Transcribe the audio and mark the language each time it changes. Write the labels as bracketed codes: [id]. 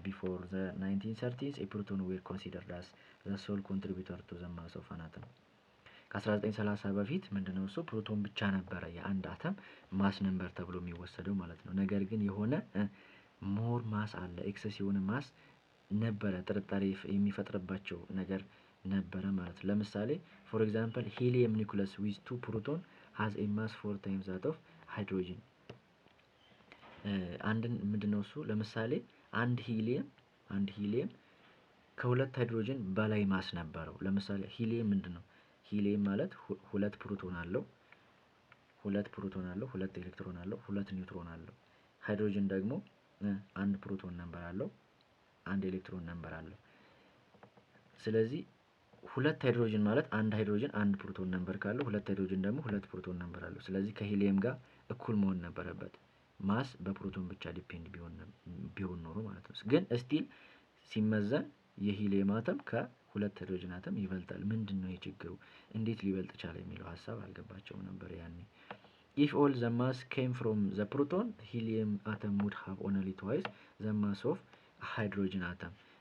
[en] Before the 1930s, a proton were considered as the sole contributor to the mass of an atom. [am] ከ1930 በፊት ምንድነው እሱ ፕሮቶን ብቻ ነበረ የአንድ አተም ማስ ነምበር ተብሎ የሚወሰደው ማለት ነው። ነገር ግን የሆነ ሞር ማስ አለ፣ ኤክሰስ የሆነ ማስ ነበረ፣ ጥርጣሬ የሚፈጥርባቸው ነገር ነበረ ማለት ነው። ለምሳሌ ፎር ኤግዛምፕል ሂሊየም ኒኩለስ ዊዝ 2 ፕሮቶን [en] has a mass 4 times that of hydrogen. [am] አንድን ምንድነው እሱ ለምሳሌ አንድ ሂሊየም ከሁለት ሃይድሮጅን በላይ ማስ ነበረው። ለምሳሌ ሂሊየም ምንድነው? ሂሊየም ማለት ሁለት ፕሮቶን አለው፣ ሁለት ኤሌክትሮን አለው፣ ሁለት ኒውትሮን አለው። ሃይድሮጅን ደግሞ አንድ ፕሮቶን ነምበር አለው፣ አንድ ኤሌክትሮን ነምበር አለው። ስለዚህ ሁለት ሃይድሮጅን ማለት አንድ ሃይድሮጅን አንድ ፕሮቶን ነምበር ካለው ሁለት ሃይድሮጅን ደግሞ ሁለት ፕሮቶን ነምበር አለው። ስለዚህ ከሂሊየም ጋር እኩል መሆን ነበረበት። ማስ በፕሮቶን ብቻ ዲፔንድ ቢሆን ኖሮ ማለት ነው። ግን ስቲል ሲመዘን የሂሊየም አተም ከሁለት ሃይድሮጅን አተም ይበልጣል። ምንድነው የችግሩ? እንዴት ሊበልጥ ቻለ የሚለው ሀሳብ አልገባቸውም ነበር ያኔ። [en] if all the mass came from the proton, helium atom would have only twice the mass of hydrogen atom.